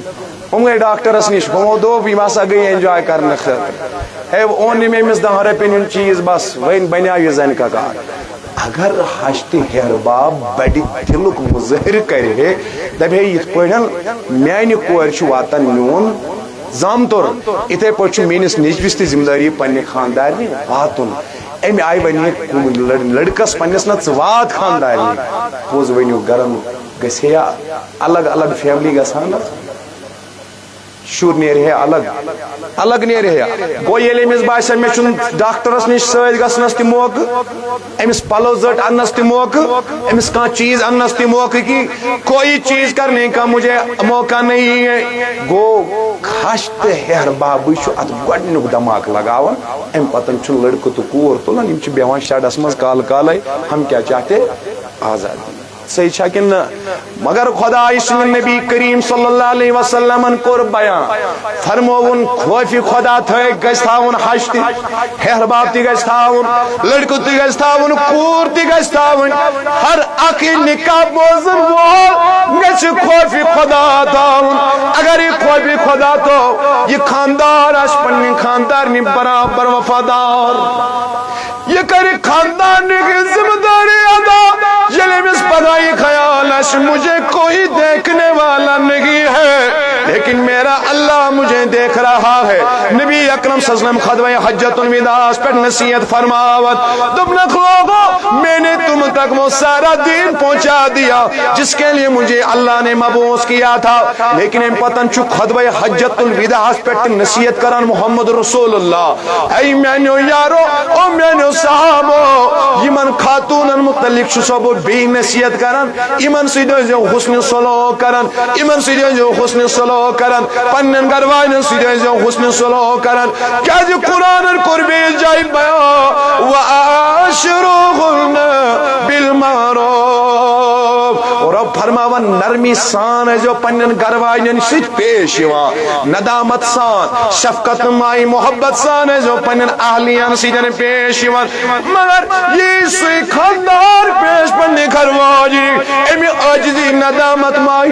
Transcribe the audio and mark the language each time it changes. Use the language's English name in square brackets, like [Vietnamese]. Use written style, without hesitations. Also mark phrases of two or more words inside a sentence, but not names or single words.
[Kashmiri] ہُم گٔے ڈاکٹرس نِش ہُمو دوٚپ یِم ہسا گٔے اٮ۪نجاے کرنہٕ خٲطرٕ ہے اوٚن أمۍ أمِس 10 رۄپیَن ہُنٛد چیٖز بس وۄنۍ بنیٛاو یہِ زَنہِ ککار اگر ہش تہ ہیر باب بڑِ دلُک مظٲہرٕ کرِ ہے دپہِ ہے یِتھ پٲٹھۍ میانہِ کورِ چھُ واتان میون زامتُر اِتھے پٲٹھۍ چھُ میٲنِس نیٚچوِس تہِ ذمہٕ دٲری پننہِ خاندارنہِ واتُن امہِ آیہِ ونہِ لڑکس پننس نہ ژٕ وات خاندارنہِ پوٚز ؤنِو گرن گژھِ ہے الگ الگ فیملی گژھان شُر نیرِ ہے الگ نیرِ ہے گوٚو ییٚلہِ أمِس باسہِ مےٚ چھُنہٕ ڈاکٹرس نِش سۭتۍ گژھنس تہِ موقعہٕ أمِس پلو زٔٹ اننس تہِ موقعہٕ أمِس کانٛہہ چیٖز اننس تہِ موقعہٕ [Urdu] کہ کوئی چیٖز کرنے کا مجھے موقع نہیں ہے [Kashmiri] گوٚو ہش تہٕ ہیر بابٕے چھُ اتھ گۄڈنیُک دھماکہٕ لگاوان امہِ پتہٕ چھُ لڑکہٕ تہٕ کوٗر تُلان یِم چھِ بیٚہوان شیڈس منٛز کالہٕ کالے [Urdu] ہم کیا چاہتے آزادی [Kashmiri] صحیح چھا کِنہٕ نہ مگر خۄداے سُنٛد نبی کریم صلی اللہ علیہ وسلمن کوٚر بیان فرمووُن خوفِ خۄدا تھٲیِکھ گژھِ تھاوُن ہش تہِ ہیر باب تہِ گژھِ تھاوُن لڑکہٕ تہِ گژھِ تھاوُن کوٗر تہِ گژھِ تھاوٕنۍ ہر اکھ نکاح بوزن وول گژھِ خوفِ خۄدا تھاوُن اگر یہِ خوفِ خۄدا تھوٚو یہِ خاندار آسہِ پننہِ خاندارنہِ برابر وفادار یہ کرے [Urdu] خاندان کی ذمہ داری [Kashmiri] ادا ییٚلہِ أمِس پتہ یہ خیال [Urdu] آسہِ مجھے کوئی دیکھنے والا نہیں ہے لیکن میرا اللہ مجھے دیکھ رہا ہے نبی اکرم صلی اللہ علیہ وسلم خطبہ حجۃ الوداع پر نصیحت [Kashmiri] فرماوت دبنک [Urdu] لوگو میں نے تم تک وہ سارا دین پہنچا دیا جس کے لیے مجھے اللہ نے مبعوث کیا تھا [Kashmiri] لیکن ام پتن چھُ خطبہ حجۃ الوداع پر نصیحت کران محمد رسول اللہ اے میانو یارو او میانو صحابو یمن خاتونن متعلق چھُ سو بی نصیحت کران یمن سۭتۍ ٲسۍزیو حسن سلوک کران یمن سۭتۍ ٲسۍزیو حسن سلوک کران پننن گھر والٮ۪ن سۭتۍ ٲسۍزیو حسن سلوک کران کیازِ قرآنن کوٚر بیٚیِس جایہِ بیان وعاشروہن بالمعروف اور اب فرماون نرمی سان ٲسۍزیو پننن گھر والٮ۪ن سۭتۍ پیش یِوان ندامت سان شفقت مائی محبت سان ٲسۍزیو پننن اہلیَن سۭتۍ پیش یِوان مگر یہ سُے خاندار پیش پننہِ گھر واجہِ امہِ عاجزی ندامت مائی